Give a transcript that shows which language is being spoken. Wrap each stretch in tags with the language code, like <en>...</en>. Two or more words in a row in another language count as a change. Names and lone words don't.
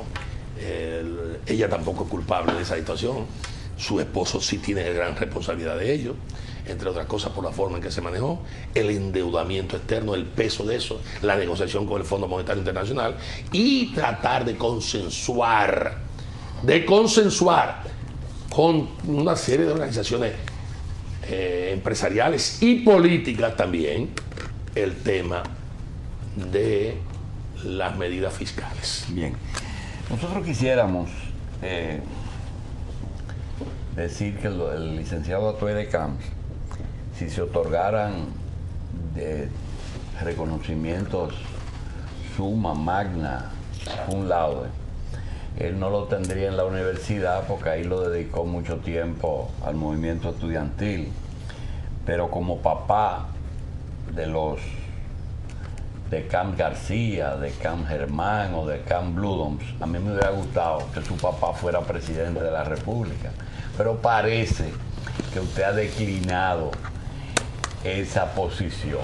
<es>Ella tampoco es culpable de esa situación, su esposo sí tiene gran responsabilidad de ello, entre otras cosas por la forma en que se manejó, el endeudamiento externo, el peso de eso, la negociación con el Fondo Monetario Internacional y tratar de consensuar con una serie de organizaciones empresariales y políticas también el tema de las medidas fiscales. Bien. Nosotros quisiéramos decir que el licenciado Atuey de Camps, si se otorgaran reconocimientos</es> <la>summa, magna, cum laude,</la> <es>él no lo tendría en la universidad porque ahí lo dedicó mucho tiempo al movimiento estudiantil, pero como papá de Camp García, de Camp Germán o de Camp Bludoms, a mí me hubiera gustado que su papá fuera presidente de la República, pero parece que usted ha declinado esa posición.</es>